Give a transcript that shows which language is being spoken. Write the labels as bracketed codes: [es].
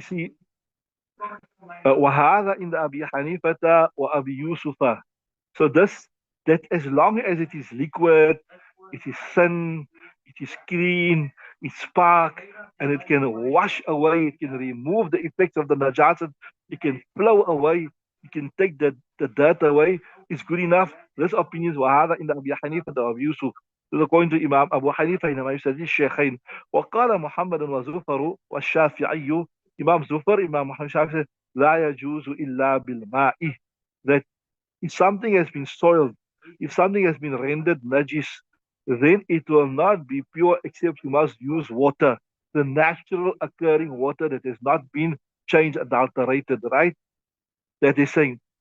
[ar] See, وهذا عند أبي حنيفة وأبي يوسف. [en] So this, that as long as it is liquid, it is thin, it is clean, it's spark, and it can wash away, it can remove the effects of the najasat, it can flow away, it can take the dirt away, it's good enough. This opinion is [ar] وهذا عند أبي حنيفة وأبي يوسف. [en] This is according to Imam Abu Hanifa [ar] إنما يستدل الشيخين. وقال محمد وزفر والشافعي. [en] Imam Zufar, Imam Muhammad Shafi said, [ar] لا يجوز إلا بالماء. [en] That if something has been soiled, if something has been rendered najis, then it will not be pure except you must use water, the natural occurring water that has not been changed, adulterated, right? That is saying.